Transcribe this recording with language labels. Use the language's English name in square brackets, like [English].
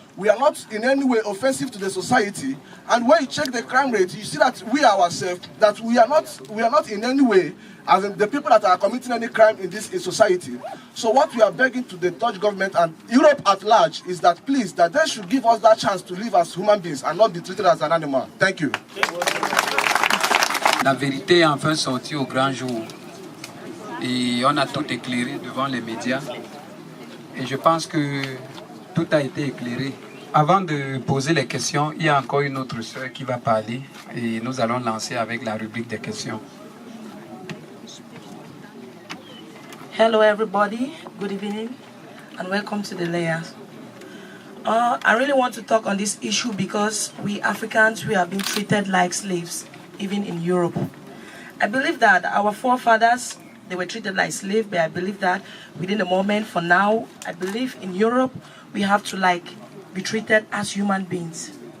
[English] We are not in any way offensive to the society. And when you check the crime rate, you see that we ourselves, that we are not in any way as in the people that are committing any crime in this society. So what we are begging to the Dutch government and Europe at large is that please, that they should give us that chance to live as human beings and not be treated as an animal. Thank you. [French] La vérité est enfin sortie au grand jour et on a tout éclairé devant les médias, et je pense que tout a été éclairé. Avant de poser les questions, il y a encore une autre sœur qui va parler et nous allons lancer avec la rubrique des questions. [English] Hello everybody, good evening and welcome to the LEA. I really want to talk on this issue because we Africans, we have been treated like slaves, even in Europe. I believe that our forefathers, they were treated like slaves, but I believe that within a moment, for now, I believe in Europe, we have to be treated as human beings.